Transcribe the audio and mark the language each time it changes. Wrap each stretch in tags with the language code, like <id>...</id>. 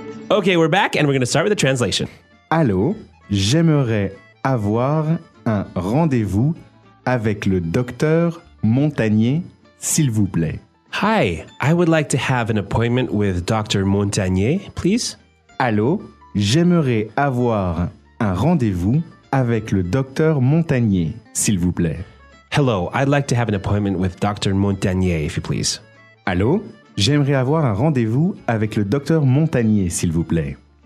<en>Okay, we're back and we're going to start with the translation.</en> <fr>Allô, j'aimerais avoir un rendez-vous avec le docteur Montagnier, s'il vous plaît.</fr> <en>Hi, I would like to have an appointment with Dr. Montagnier, please.</en> <fr>Allô, j'aimerais avoir un rendez-vous avec le docteur Montagnier, s'il vous plaît.</fr> <en>Hello, I'd like to have an appointment with Dr. Montagnier, if you please.</en> <fr>Allô, j'aimerais avoir un rendez-vous avec le docteur Montagnier, s'il vous plaît.</fr>